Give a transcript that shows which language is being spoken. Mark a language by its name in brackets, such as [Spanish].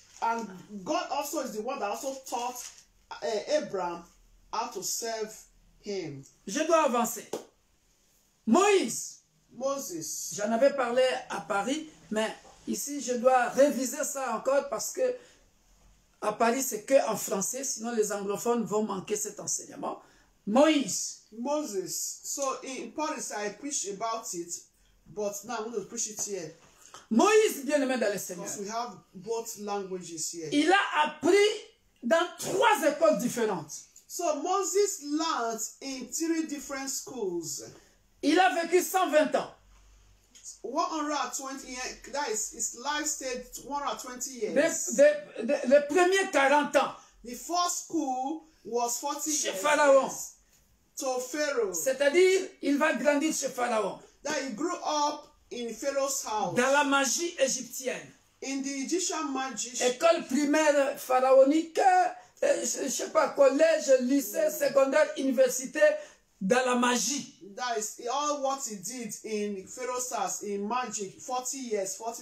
[English] And God also is the one that also taught Abraham how to serve him. [French] Je dois avancer. Moïse. [English] Moses. [French] J'en avais parlé à Paris, mais ici je dois réviser ça encore parce que à Paris c'est que en français, sinon les anglophones vont manquer cet enseignement. Moïse. [English] Moses. So in Paris I preached about it, but now I'm going to preach it here. [French] Moïse, bien-aimé dans le Seigneur. [English] Because we have both languages here. [French] Il a appris dans 3 écoles différentes. [English] So Moses learned in 3 different schools. [French] Il a vécu 120 ans. [English] 120 years, that is his life stayed 120 years. [French] Les premiers 40 ans. [English] The first school was 40 [French] chez [English] years. [French] Pharaon. [English] To Pharaoh. [French] C'est-à-dire, il va grandir chez Pharaon. [English] That he grew up in Pharaoh's house. [French] Dans la magie égyptienne. [English] In the Egyptian magic. [French] École primaire pharaonique, je ne sais pas, collège, lycée, secondaire, université, dans la magie. [English] That is all what he did in Pharaoh's house, in magic, 40 years.